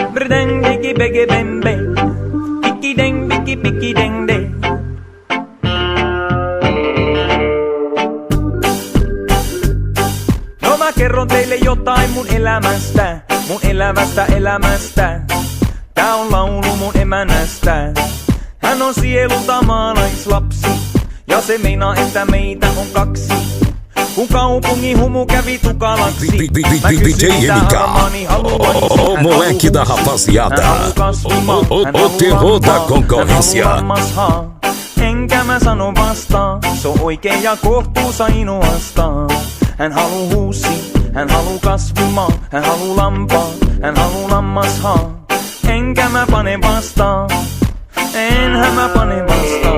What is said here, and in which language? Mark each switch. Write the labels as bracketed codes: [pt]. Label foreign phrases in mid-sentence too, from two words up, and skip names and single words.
[fi] dang, diggy, beggy, bang, bang. Picky dang, picky dang, dang. No mä kerron teille jotain mun elämästä. Mun elämästä. Tää on laulu mun emännästä. Hän on sielulta maalaislapsi. Ja se meinaa, että meitä on kaksi. Kun kaupungin humu kävi tukalaksi. Mä kysyin mitä armaani haluaisi. [pt] Moleque da rapaziada. O terror da concorrência. [fi] Enkä mä sano vastaan. Se on oikein ja kohtuus ainoastaan. Hän haluu huusi, hän haluu kasvimaan. Hän haluu lampaan, hän haluu lammashaan. Enkä mä pane vastaan. Enhän mä pane vastaan.